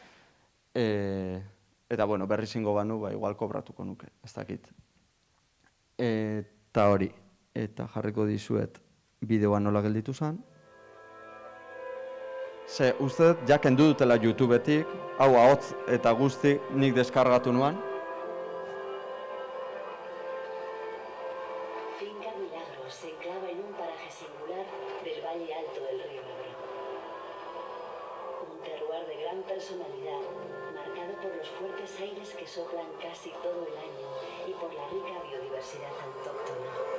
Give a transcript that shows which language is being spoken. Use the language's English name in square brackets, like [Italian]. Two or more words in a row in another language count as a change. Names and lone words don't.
[Basque] Eta, berriz ingo banu, igual kobratuko nuke, ez dakit. Eta hori, eta jarriko dizuet bideoa nola gelditu zen. Ze, uste, ja kendu dutela YouTubetik, hau ahotz eta guzti nik deskargatu nuan. [Spanish] Finca Milagros se enclava en un paraje singular del valle alto del río Ebro. Un terroir de gran personalidad, marcado por los fuertes aires que soplan casi todo el año y por la rica biodiversidad autóctona.